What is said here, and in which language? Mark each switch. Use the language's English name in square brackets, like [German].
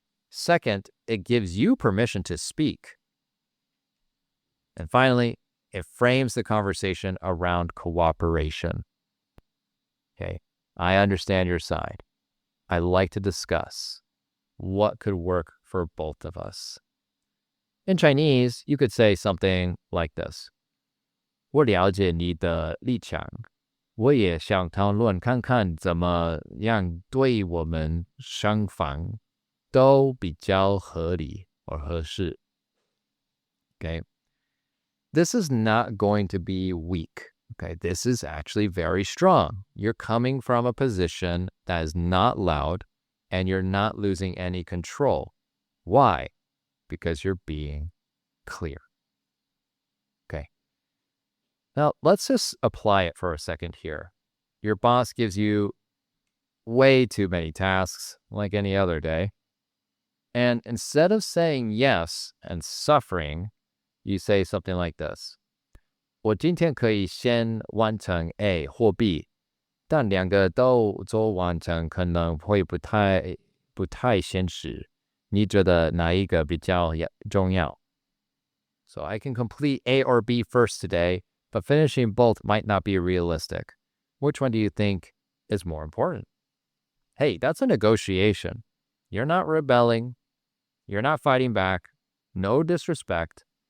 [English] Second, it gives you permission to speak. And finally, it frames the conversation around cooperation. Okay, I understand your side. I like to discuss what could work for both of us. In Chinese, you could say something like this. [Chinese] 我了解你的立场，我也想讨论看看怎么样对我们双方都比较合理或合适. [English] Okay. This is not going to be weak. Okay. This is actually very strong. You're coming from a position that is not loud and you're not losing any control. Why? Because you're being clear. Okay. Now, let's just apply it for a second here. Your boss gives you way too many tasks, like any other day. And instead of saying yes and suffering, you say something like this. [Chinese] 我今天可以先完成 A 或 B, 但两个都做完成可能会不太现实。你觉得哪一个比较重要? [English] So I can complete A or B first today, but finishing both might not be realistic. Which one do you think is more important? Hey, that's a negotiation. You're not rebelling. You're not fighting back. No disrespect.